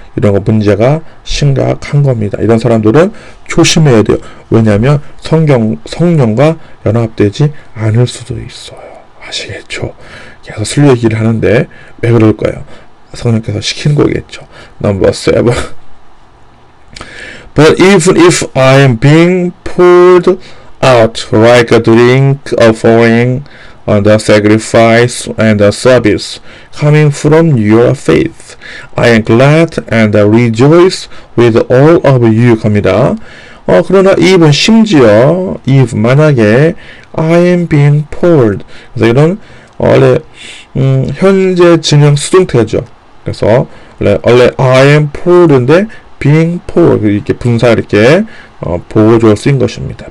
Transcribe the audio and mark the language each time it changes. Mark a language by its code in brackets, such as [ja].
[ko] 이런 거 문제가 심각한 겁니다. 이런 사람들은 조심해야 돼요. 왜냐하면 성령과 연합되지 않을 수도 있어요. 아시겠죠? 계속 술 얘기를 하는데 왜 그럴까요? 성령께서 시키는 거겠죠. [en] Number 7. But even if I am being poured out like a drink offering on the sacrifice and the service coming from your faith, I am glad and rejoice with all of you. [ko] 갑니다. 그러나 even 심지어 if 만약에 [en] I am being poured, [ko] 그래서 이런 원래 현재 진행 수동태죠. 그래서 원래 [en] I am poured [ko] 인데 [en] being poured [ko] 이렇게 분사 이렇게 보호적으로 쓰인 것입니다.